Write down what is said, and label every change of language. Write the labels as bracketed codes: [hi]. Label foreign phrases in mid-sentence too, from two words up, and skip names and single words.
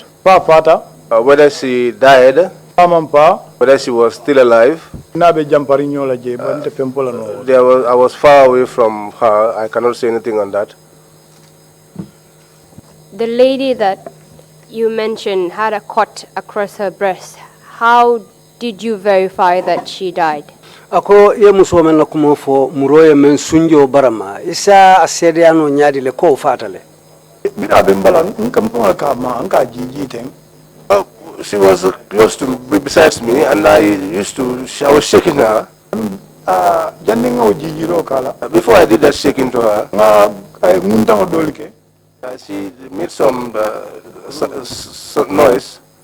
[en] Whether she died, whether she was still alive, I was far away from her. I cannot say anything on that. The lady that you mentioned had a cut across her breast. How did you verify that she died? [man] Ako ye muso men kumo fo muroye men sunjo barama isa asede ano nyadi le ko fatale. [en] She was close to me, besides me, and I was shaking her. Before I did that shaking to her, she made some noise.